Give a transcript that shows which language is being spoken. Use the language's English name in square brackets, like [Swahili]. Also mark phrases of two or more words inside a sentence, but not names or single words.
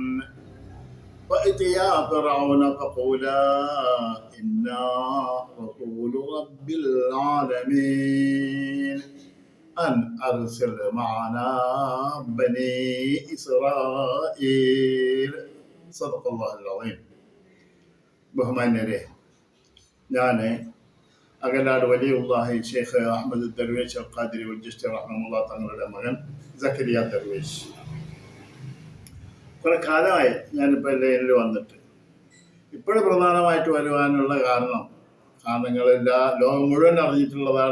[Arabic] فأتيا فرعون فقولا إنا رسول رب العالمين أن أرسل معنا بني إسرائيل. صدق الله العظيم. [Malayalam] ബഹുമാന്യരെ, ഞാൻ അകലാട് വലിയുള്ളാഹി ഷെയ്ഖ് അഹമ്മദ് ദർവേശ് ഖാദിരി ഉൽജിസ്തി റഹ്മത്തുള്ളാഹി തങ്ങളുടെ മകൻ സക്കരിയ ദർവേശ്. കുറെ കാലമായി ഞാനിപ്പോൾ ലൈനിൽ വന്നിട്ട്. ഇപ്പോഴും പ്രധാനമായിട്ട് വരുവാനുള്ള കാരണങ്ങളെല്ലാം ലോകം മുഴുവൻ അറിഞ്ഞിട്ടുള്ളതാണ്.